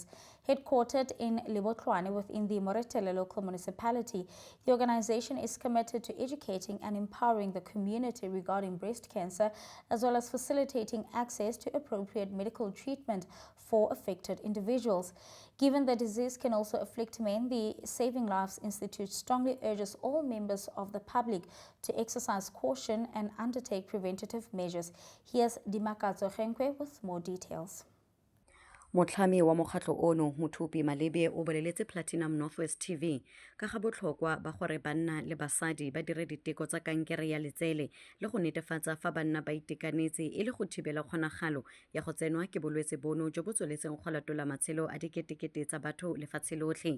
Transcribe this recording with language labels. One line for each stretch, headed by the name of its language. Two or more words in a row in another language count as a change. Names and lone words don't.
English: Headquartered in Lebotlwane within the Moretele local municipality, the organization is committed to educating and empowering the community regarding breast cancer, as well as facilitating access to appropriate medical treatment for affected individuals. Given the disease can also afflict men, the Saving Lives Institute strongly urges all members of the public to exercise caution and undertake preventative measures. Here's Dimakatso Genkwe with more details.
Tswana: Motlhami wa mokgatlo ono Mothupi Malebe o boleletse Platinum Northwest TV ka ga botlhokwa ba gore banna le basadi ba dire diteko tsa kankere ya letsele le go netefatsa fa banna ba itekanetse e le go thibela kgonagalo ya go tsenwa ke bolwetse bono jo bo tsweletseng go latola matshelo a diketekete tsa batho lefatshe lotlhe.